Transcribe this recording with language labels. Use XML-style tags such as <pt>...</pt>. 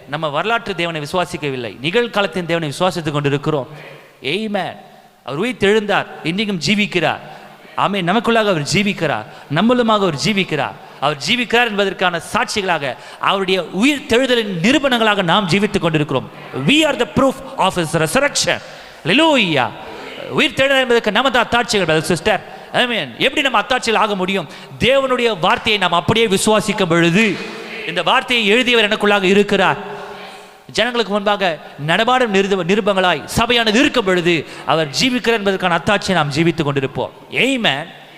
<ta>நம்ம வரலாற்று தேவனை விசுவாசிக்கவில்லை, நிகழ்காலத்தின் தேவனை விசுவாசித்துக் கொண்டு இருக்கிறோம். ஆமென். அவர் உயிர் தெழுந்தார், இன்றைக்கும் ஜீவிக்கிறார். ஆமென். நமக்குள்ளாக அவர் ஜீவிக்கிறார், நம்மளுமாக அவர் ஜீவிக்கிறார். அவர் ஜீவிக்கிறார் என்பதற்கான சாட்சிகளாக, அவருடைய உயிர் தெழுதலின் நிரூபணங்களாக நாம் ஜீவித்துக் கொண்டிருக்கிறோம்.</ta> <en>we are the proof of his resurrection.</en> <ta>ஹல்லேலூயா. உயிர் தெழுதல் என்பதற்கு நம்ம தான் அத்தாட்சிகள் சிஸ்டர். ஆமென். எப்படி நம்ம அத்தாட்சிகள் ஆக முடியும்? தேவனுடைய வார்த்தையை நாம் அப்படியே விசுவாசிக்கும் பொழுது, இந்த வார்த்தையை எழுதியவர் எனக்குள்ளாக இருக்கிறார், ஜனங்களுக்கு முன்பாக நடமாடும் நிருபங்களாய் சபையானது இருக்கும் பொழுது அவர் ஜீவிக்கிறார் என்பதற்கான அத்தாட்சியை நாம் ஜீவித்துக் கொண்டிருப்போம். ஆமென்.</ta>